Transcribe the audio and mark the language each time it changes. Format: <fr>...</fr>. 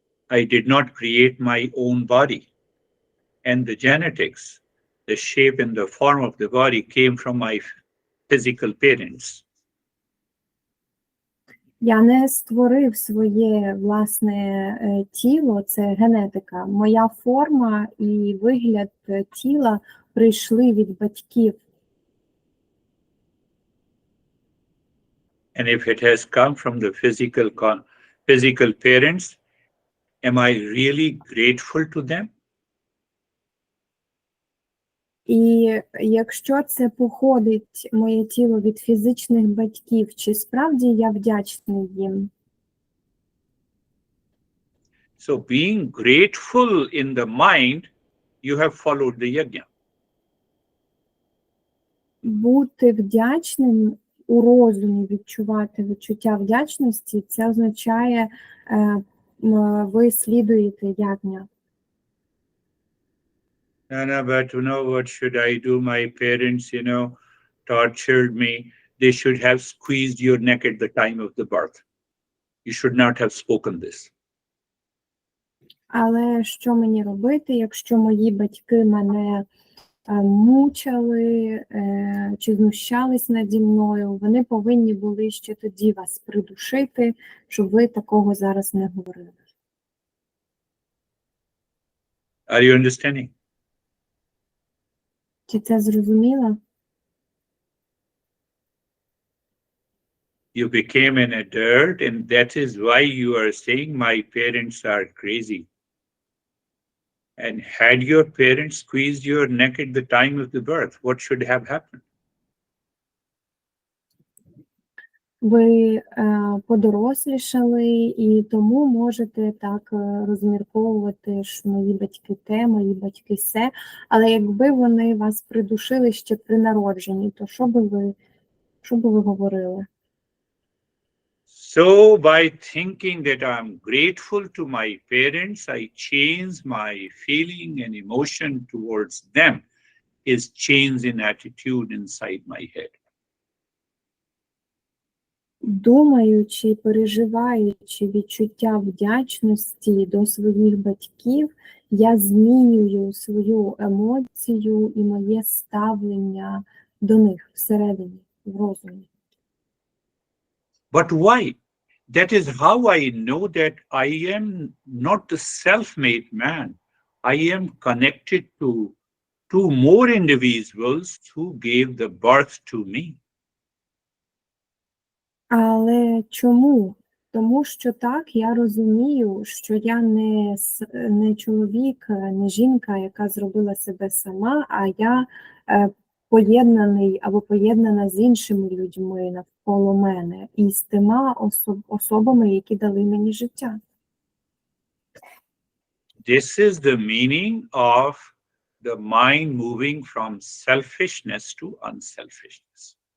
<en>I did not create my own body, and the genetics, the shape and the form of the body came from my physical parents.</en> <uk>Я не створив своє власне тіло, це генетика. Моя форма і вигляд тіла прийшли від батьків.</uk> <en>And if it has come from the physical parents, am I really grateful to them?</en> <uk>І якщо це походить, моє тіло, від фізичних батьків, чи справді я вдячний їм?</uk> <en>So being grateful in the mind, you have followed the yajna.</en> <uk>Бути вдячним у розумі, відчувати відчуття вдячності, це означає, ви слідуєте ягня.</uk> <en>No, but what should I do? My parents, tortured me. They should have squeezed your neck at the time of the birth. You should not have spoken this.</en> <uk>Але що мені робити, якщо мої батьки мене мучили чи знущались наді мною? Вони повинні були ще тоді вас придушити, щоб ви такого зараз не говорили.</uk> <en>Are you understanding?</en> <uk>Чи це зрозуміло?</uk> <en>You became an adult, and that is why you are saying my parents are crazy. And had your parents squeezed your neck at the time of the birth, what should have happened?</en> <uk>Ви подорослішали, і тому можете так розмірковувати, що мої батьки те, мої батьки се. Але якби вони вас придушили ще при народженні, то що би ви говорили?</uk> <en>So by thinking that I'm grateful to my parents, I change my feeling and emotion towards them is change in attitude inside my head.</en> <uk>Думаючи, переживаючи відчуття вдячності до своїх батьків, я змінюю свою емоцію і моє ставлення до них всередині, в розумі.</uk> <en>But why? That is how I know that I am not the self-made man. I am connected to two more individuals who gave the birth to me.</en> <uk>Але чому? Тому що так, я розумію, що я не чоловік, не жінка, яка зробила себе сама, а я поєднаний або поєднана з іншими людьми навколо мене і з тима особами, які дали мені життя.</uk> <en>This is the meaning of the mind moving from selfishness to unselfishness.</en>